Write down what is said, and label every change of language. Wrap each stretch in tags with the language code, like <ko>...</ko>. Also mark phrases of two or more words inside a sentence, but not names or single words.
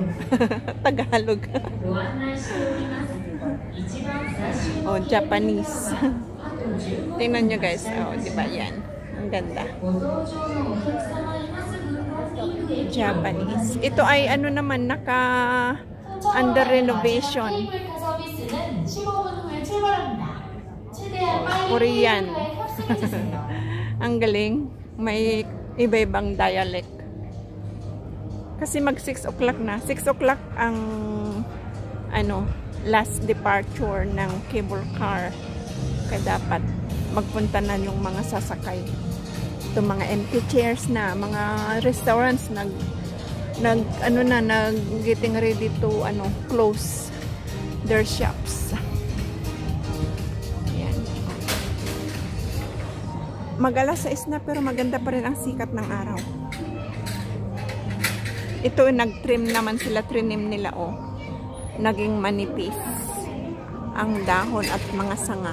<en>Tagalog. Oh, Japanese.</en> <tl>Tingnan nyo guys. Oh, diba yan? Ang ganda.</tl> <en>Japanese.</en> <tl>Ito ay ano naman,</tl> <en>Under renovation.</en> <ko>케이블카 서비스는 15분 후에 출발합니다. 최대한 빨리</ko> <en>Korean.</en> <ko>케이블카에 탑승해주세요.</ko> <tl>Ang galing. May iba-ibang dialect. Kasi mag 6 o'clock na.</tl> <en>6 o'clock ang last departure ng cable car.</en> <tl>Kaya dapat magpunta na yung mga sasakay. Ito mga</tl> <en>empty chairs na, mga restaurants getting ready to close their shops.</en> <tl>Ayan. Mag-alas 6 na pero maganda pa rin ang sikat ng araw. Ito nag-trim naman sila, trinim nila naging manipis ang dahon at mga sanga.</tl>